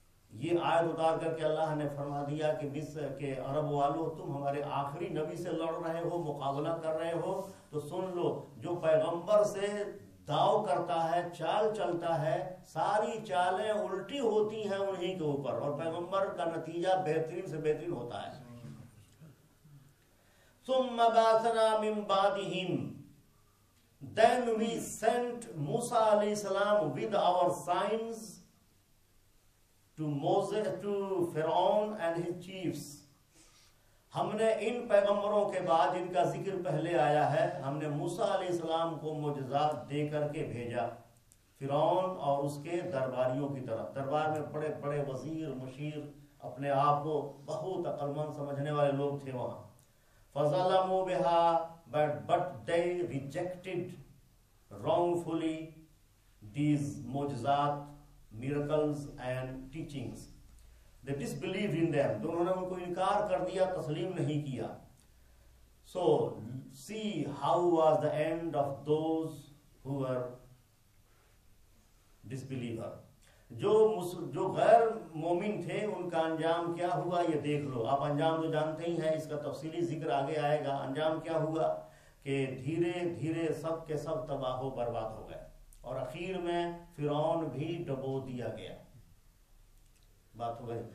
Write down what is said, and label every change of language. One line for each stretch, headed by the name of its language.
Urdu: یہ آیت اتار کر کے اللہ نے فرما دیا کہ مصر کے عرب والو، تم ہمارے آخری نبی سے لڑ رہے ہو، مقابلہ کر رہے ہو، تو سن لو جو پیغمبر سے داؤ کرتا ہے، چال چلتا ہے، ساری چالیں الٹی ہوتی ہیں انہی کے اوپر، اور پیغمبر کا نتیجہ بہترین سے بہترین ہوتا ہے.
Arabic: ثم بعثنا من بعدهم،
English: then we sent Musa alayhi salam with our signs to Moses, to Pharaoh and his chiefs.
Urdu: ہم نے ان پیغمبروں کے بعد جن کا ذکر پہلے آیا ہے، ہم نے موسیٰ علیہ السلام کو معجزات دے کر کے بھیجا فرعون اور اس کے درباریوں کی طرف. دربار میں بڑے بڑے وزیر، مشیر، اپنے آپ کو بہت عقل مند سمجھنے والے لوگ تھے وہاں.
Arabic: فَظَلَمُوا بِهَا
English: but they rejected wrongfully these معجزات, miracles and teachings. They disbelieved in them.
Urdu: تو انہوں نے ان کو انکار کر دیا، تسلیم نہیں کیا.
English: So see how was the end of those who were disbeliever.
Urdu: جو غیر مومن تھے ان کا انجام کیا ہوا یہ دیکھ لو. آپ انجام تو جانتے ہی ہیں، اس کا تفصیلی ذکر آگے آئے گا. انجام کیا ہوا کہ دھیرے دھیرے سب کے سب تباہ و برباد ہو گئے، اور اخیر میں فرعون بھی ڈبو دیا گیا. بات ہو گئی.